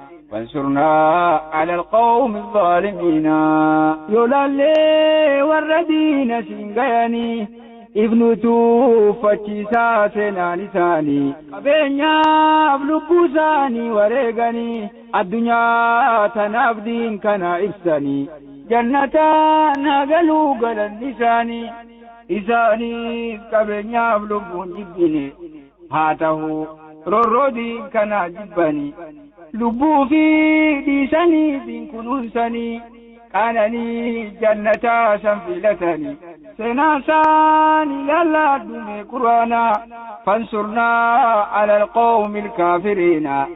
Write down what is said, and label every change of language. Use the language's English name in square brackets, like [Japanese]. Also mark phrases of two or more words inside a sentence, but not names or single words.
[Arabic] فانصرنا على القوم الظالمين. [Oromo] Yoo laallee warra diina siin gayanii, ifnutu uffachiisaa seenaan isaanii. Qabeenyaaf lubbuu isaanii wareeganii, addunyaa tanaaf diin kana ibsanii. Jannataan haa galuu galanni isaanii, isaaniif qabeenyaaf lubbuun jibbine. Haa ta'u rorroo diin kana jibbanii, lubbuu fi dhiisanii diin kunuunsanii, qaananii jannataa san filatanii. Seenaa isaan ilaalladhu mee Qur'aana, [Arabic] فانصرنا على القوم الكافرين،